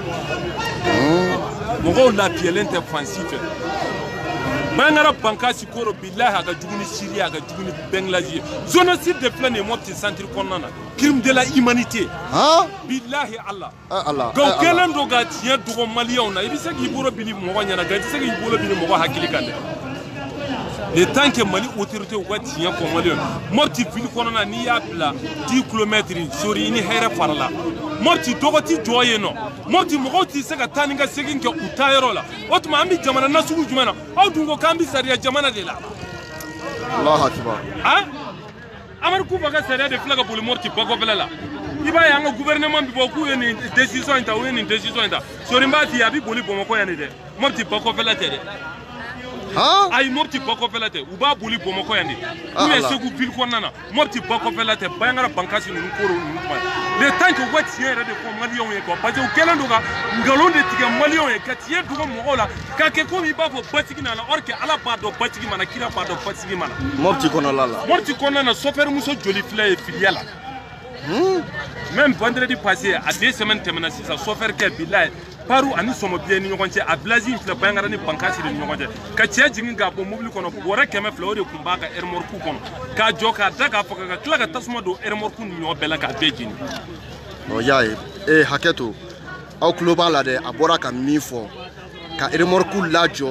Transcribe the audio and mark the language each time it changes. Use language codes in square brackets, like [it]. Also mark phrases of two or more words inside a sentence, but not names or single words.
[bm] mɔgɔw lafiyalen tɛ fan si fɛ Bayangara Bankasi Koro billahi a ka jugu ni Syrie a ka jugu ni Bangladesh ye génocide de filɛ nin ye Mopti centre kɔnɔna na crime [fr] de la humanité [ar] billahi Allah [bm] nka o kɛlen don ka tiɲɛ dogo maliyɛnw na i bɛ se k'i bolo bili mɔgɔ ɲɛna nka i tɛ se k'i bolo bili mɔgɔ hakili kan dɛ [fr] le temps que [bm] Mali autorité u ka tiɲɛ fɔ maliyɛnw Mopti ville kɔnɔna n'i y'a bila 10 kilomètres sori i ni hɛrɛ fara la Mopti dɔgɔ tɛ jɔ yen nɔ Mopti mɔgɔw tɛ se ka taa ni ka segin kɛ u taayɔrɔ la o tuma an bɛ jamana nasugu jumɛn na aw dun ko k'an bɛ sariya jamana de la [ar] Allahu Akbar [bm] Amadu Kufa ka sariya de filɛ ka boli Mopti bakɔfɛla la i b'a ye an ka gouvernement bɛ bɔ k'u ye nin décision in ta u ye nin décision in ta sori n b'a f'i ye a bɛ boli Bamakɔ yan de dɛ Mopti bakɔfɛla tɛ dɛ ayi Mopti bakɔfɛla tɛ u b'a boli Bamakɔ yan de [fr] ou bien [bm] Segu ville kɔnɔna na Mopti bakɔfɛla tɛ Bayangara Bankasi ninnu Koro ninnu kuma [fr] le temps que [bm] u ka tiɲɛ yɛrɛ de fɔ maliyɛnw ye [fr] quoi parce que [bm] u kɛlen don ka nkalon de tigɛ maliyɛnw ye ka tiɲɛ dogo mɔgɔw la k'a kɛ komi i b'a fɔ batigi nana [fr] or que [bm] Ala b'a dɔn batigi mana kira b'a dɔn batigi mana Mopti kɔnɔna la Mopti kɔnɔna na chauffeur muso joli filɛ ye filiya la [fr] même vendredi passé [bm] a 2 semaines tɛmɛna sisan chauffeur kɛ billahi Paru ani Sɔmɔbiɲɛ ni ɲɔgɔn cɛ a village in filɛ Bayangara ni Bankasi ni ɲɔgɔn cɛ ka cɛ jigin k'a bɔ mobili kɔnɔ bɔrɛ 100 o de tun b'a ka remorque kɔnɔ k'a jɔ k'a da k'a faga ka tila ka tasuma don remorque ni ɲɔgɔn bɛɛ la k'a bɛɛ jeni y'a ye hakɛto aw tulo b'a la dɛ a bɔra ka min fɔ ka remorque lajɔ